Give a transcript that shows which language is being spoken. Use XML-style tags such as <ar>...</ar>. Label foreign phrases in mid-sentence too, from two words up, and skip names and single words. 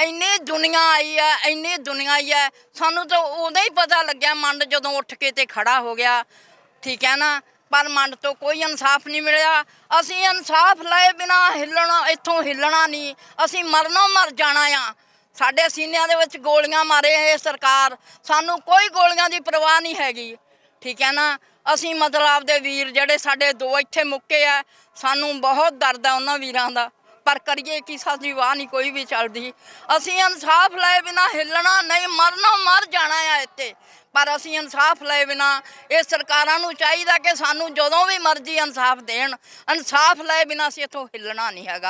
<pa>ਇੰਨੀ ਦੁਨੀਆ ਆਈ ਹੈ, ਇੰਨੀ ਦੁਨੀਆ ਆਈ ਹੈ, ਸਾਨੂੰ ਤਾਂ ਉਦੋਂ ਹੀ ਪਤਾ ਲੱਗਿਆ ਮੰਡ ਜਦੋਂ ਉੱਠ ਕੇ ਤੇ ਖੜ੍ਹਾ ਹੋ ਗਿਆ। ਠੀਕ ਹੈ ਨਾ। ਪਰ ਮੰਡ ਤੋਂ ਕੋਈ ਇਨਸਾਫ਼ ਨਹੀਂ ਮਿਲਿਆ। ਅਸੀਂ ਇਨਸਾਫ਼ ਲਏ ਬਿਨਾਂ ਹਿੱਲਣਾ, ਇੱਥੋਂ ਹਿੱਲਣਾ ਨਹੀਂ, ਅਸੀਂ ਮਰਨੋਂ ਮਰ ਜਾਣਾ ਆ। साडे सीनिਆਂ ਦੇ ਵਿੱਚ ਗੋਲੀਆਂ ਮਾਰੇ ਯੇ ਸਰਕਾਰ, ਸਾਨੂੰ ਕੋਈ ਗੋਲੀਆਂ ਕੀ ਪਰਵਾਹ ਨਹੀਂ ਹੈਗੀ। ਠੀਕ ਹੈ ਨਾ। ਅਸੀਂ ਮਤਲਬ ਆਪਦੇ ਵੀਰ ਜਿਹੜੇ ਸਾਡੇ 2 ਇੱਥੇ ਮੁੱਕੇ ਆ, ਸਾਨੂੰ ਬਹੁਤ ਦਰਦ ਹੈ ਉਨ੍ਹਾਂ ਨੇ ਵੀਰਾਂ ਦਾ, ਪਰ ਕਰੀਏ ਕਿ ਸਾਡੀ ਵਾਹ ਨਹੀਂ ਕੋਈ ਭੀ ਚੱਲਦੀ। ਅਸੀਂ ਇਨਸਾਫ਼ ਲਏ ਬਿਨਾਂ ਹਿੱਲਣਾ ਨਹੀਂ, ਮਰਨਾ ਮਰ ਜਾਣਾ ਹੈ ਇੱਥੇ, ਪਰ ਅਸੀਂ ਇਨਸਾਫ਼ ਲਏ ਬਿਨਾਂ ਯੇ ਸਰਕਾਰਾਂ ਨੂੰ ਚਾਹੀਦਾ ਕਿ ਸਾਨੂੰ ਜਦੋਂ ਭੀ ਮਰਜ਼ੀ ਇਨਸਾਫ਼ ਦੇਣ। ਇਨਸਾਫ਼ ਲਏ ਬਿਨਾਂ ਅਸੀਂ ਇੱਥੋਂ ਹਿੱਲਣਾ ਨਹੀਂ ਹੈਗਾ।</pa>